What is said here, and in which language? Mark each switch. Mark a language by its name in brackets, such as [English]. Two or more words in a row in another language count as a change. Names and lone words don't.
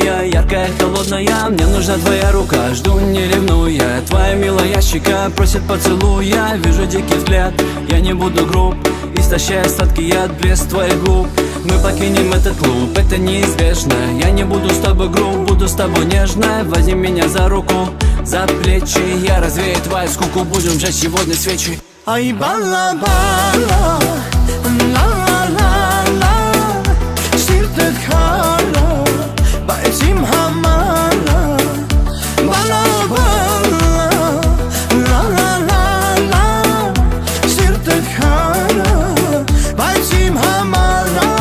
[Russian] яркая, холодная Мне нужна твоя рука, жду не ревнуя Твоя милая щека просит поцелуя Вижу дикий взгляд, я не буду груб Истощая сладкий яд, блеск твоих губ Мы покинем этот клуб, это неизбежно Я не буду с тобой груб, буду с тобой нежно Возьми меня за руку, за плечи Я развею твою скуку, будем жечь сегодня свечи [Armenian] Այ բալա-բալա, ла-ла-ла-ла Սիրտդ քարը, բայց իմ համարը Բալա-բալա, ла-ла-ла-ла Սիրտդ քարը, բայց իմ համարը